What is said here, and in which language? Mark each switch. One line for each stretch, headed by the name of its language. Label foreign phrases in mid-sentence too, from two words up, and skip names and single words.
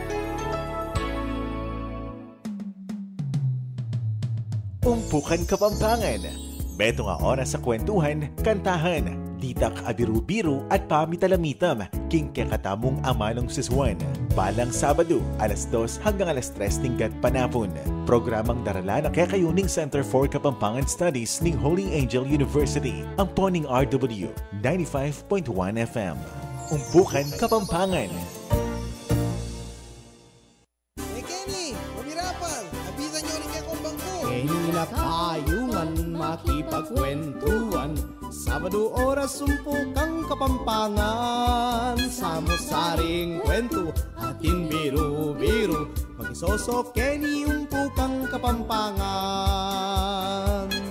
Pampanga: Umpukan Kapampangan. Beto nga oras sa kwentuhan, kantahan, ditak abiru-biru at pamitalamitam king kakatamong amanong siswan. Balang Sabado, alas 2 hanggang alas 3 tingkat panapon. Programang darala ng Kakayuning Center for Kapampangan Studies ng Holy Angel University, ang poning RW 95.1 FM. Umpukan Kapampangan. Hey Kenny, mamirapan! Habitan nyo rin kay kong bangko! Kenny na kayungan makipagkwentuhan. Sabado oras umpukang Kapampangan. Samo-saring kwento atin biru-biru. Mag-isosok Kenny umpukang Kapampangan.